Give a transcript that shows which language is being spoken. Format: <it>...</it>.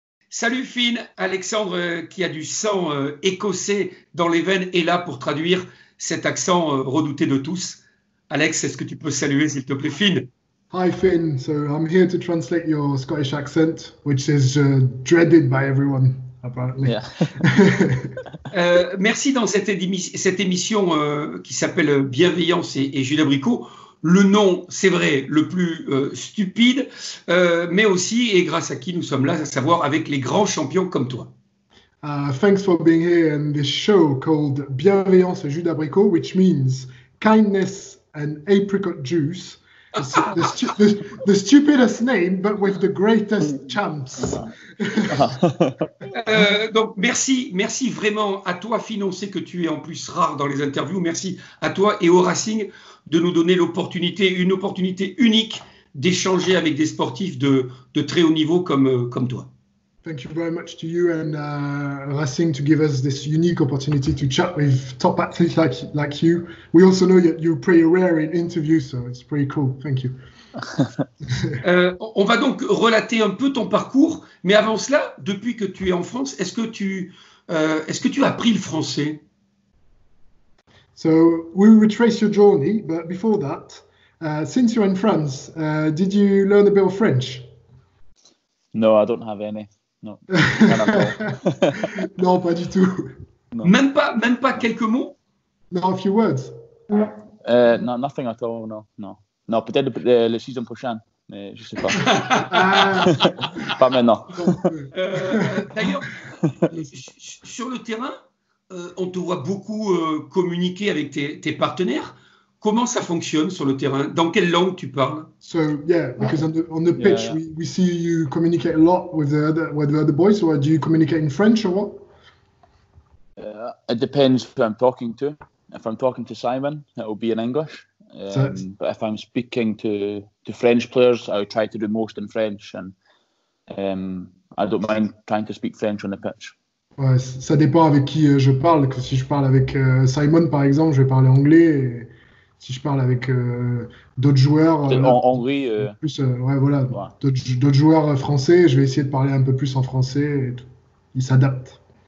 <fr>Salut Finn, Alexandre qui a du sang écossais dans les veines est là pour traduire cet accent redouté de tous. Alex, est-ce que tu peux saluer s'il te plaît Finn?</fr> <en>Hi Finn, so I'm here to translate your Scottish accent, which is dreaded by everyone, apparently. Yeah.</en> <fr>Merci dans cette émission qui s'appelle Bienveillance et jus d'abricot. Le nom, c'est vrai, le plus stupide, mais aussi, et grâce à qui nous sommes là, à savoir avec les grands champions comme toi.</fr> <en>Thanks for being here in this show called Bienveillance et jus d'abricot, which means kindness and apricot juice. The stupidest name, but with the greatest champs.</en> <fr>Donc merci vraiment à toi, Finn. On sait que tu es en plus rare dans les interviews. Merci à toi et au Racing de nous donner une opportunité unique d'échanger avec des sportifs de très haut niveau comme toi.</fr> <en>Thank you very much to you and Racing to give us this unique opportunity to chat with top athletes like you. We also know that you're pretty rare in interviews, so it's pretty cool. Thank you.</en> <fr>On va donc relater un peu ton parcours, mais avant cela, depuis que tu es en France, est-ce que tu as appris le français?</fr> <en>So we will retrace your journey, but before that, since you're in France, did you learn a bit of French? No, I don't have any. No.</en> <fr>Non, pas du tout.</fr> <en>No.</en> <fr>Même pas quelques mots?</fr> <en>No, a few words. No, nothing at all.</en> <fr>No, peut-être le saison prochaine, mais je sais pas. Pas maintenant. D'ailleurs, sur le terrain, on te voit beaucoup communiquer avec tes partenaires. Comment ça fonctionne sur le terrain? Dans quelle langue tu parles?</fr> <en>So yeah, because on the pitch we see you communicate a lot with the other boys. Or do you communicate in French or what? It depends who I'm talking to. If I'm talking to Simon, it will be in English. But if I'm speaking to French players, I would try to do most in French, and I don't mind trying to speak French on the pitch.</en> <fr>Ouais, ça dépend avec qui je parle. Que si je parle avec Simon, par exemple, je vais parler anglais. Et si je parle avec d'autres joueurs, anglais, plus, d'autres joueurs français, je vais essayer de parler un peu plus en français. Et tout. Ils s'adaptent.</fr>